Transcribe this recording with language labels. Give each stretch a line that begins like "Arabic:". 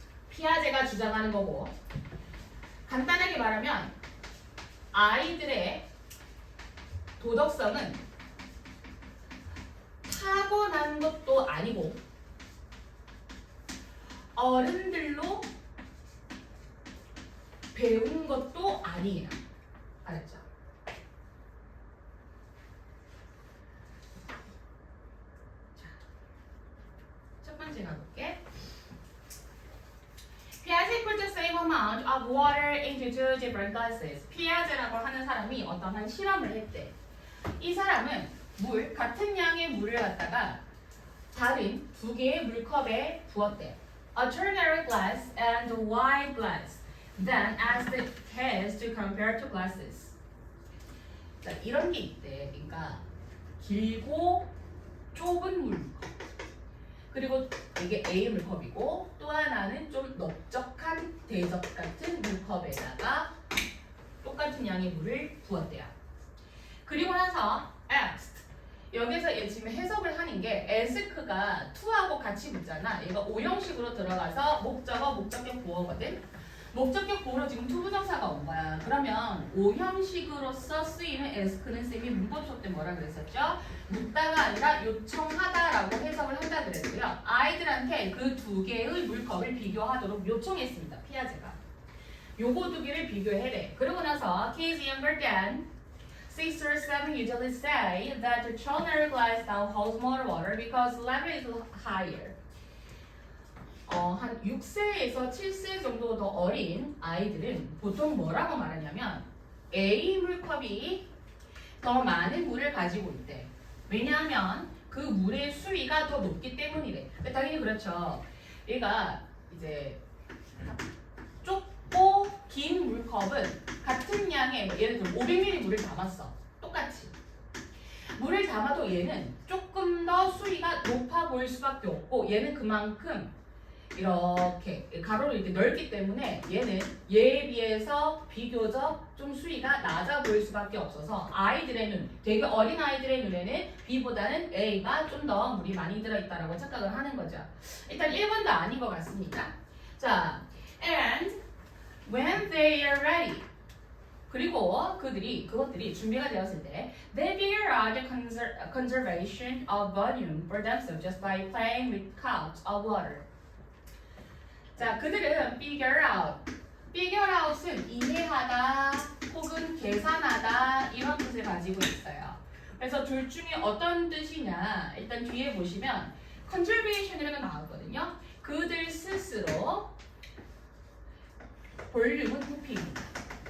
Korean: 피아제가 주장하는 거고 간단하게 말하면 아이들의 도덕성은 타고난 것도 아니고 어른들로 배운 것도 아니에요. 알았죠? 자, 첫 번째 가볼게. 피아제
English: he put the same amount of water into two different glasses.
Korean: 피아제라고 하는 사람이 어떠한 실험을 했대. 이 사람은 같은 양의 물을 갖다가 다른 두 개의 물컵에 부었대.
English: A ternary glass and a wide glass. Then asked the kids to compare two glasses.
Korean: 자, 이런 게 있대. 그러니까 길고 좁은 물컵. 그리고 이게 A 물컵이고 또 하나는 좀 넓적한 대접 같은 물컵에다가 똑같은 양의 물을 부었대요. 그리고 나서 asked. 여기서 얘 지금 해석을 하는 게 ask가 to하고 같이 붙잖아. 얘가 오형식으로 들어가서 목적어, 목적격 보어거든. 목적격 보어로 지금 투부정사가 온 거야. 그러면 오형식으로서 쓰이는 ask는 쌤이 문법 수업 때 뭐라 그랬었죠? 묻다가 아니라 요청하다라고 해석을 한다 그랬고요. 아이들한테 그 두 개의 물컵을 비교하도록 요청했습니다. 피아제가. 요거 두 개를 비교해래. 그러고 나서
English: kids younger than 6 or 7 usually say that the ternary glass now holds more water because level is higher.
Korean: 한 6세에서 7세 정도 더 어린 아이들은 보통 뭐라고 말하냐면 A 물컵이 더 많은 물을 가지고 있대. 왜냐하면 그 물의 수위가 더 높기 때문이래. 당연히 그렇죠. 얘가 이제 좁고 긴 물컵은 같은 양의 예를 들어 500ml 물을 담았어. 똑같이. 물을 담아도 얘는 조금 더 수위가 높아 보일 수밖에 없고 얘는 그만큼 이렇게 가로로 이렇게 넓기 때문에 얘는 얘에 비해서 비교적 좀 수위가 낮아 보일 수밖에 없어서 아이들의 눈, 되게 어린 아이들의 눈에는 B보다는 A가 좀 더 물이 많이 들어있다라고 착각을 하는 거죠. 일단 1번도 아닌 것 같습니다.
English: 자, and when they are ready.
Korean: 그리고 그것들이 준비가 되었을 때
English: they figure out the conservation of volume for themselves just by playing with cups of water.
Korean: 자, 그들은 figure out은 이해하다 혹은 계산하다 이런 뜻을 가지고 있어요. 그래서 둘 중에 어떤 뜻이냐 일단 뒤에 보시면 conservation이라고 나왔거든요. 그들 스스로 볼륨은 부피입니다.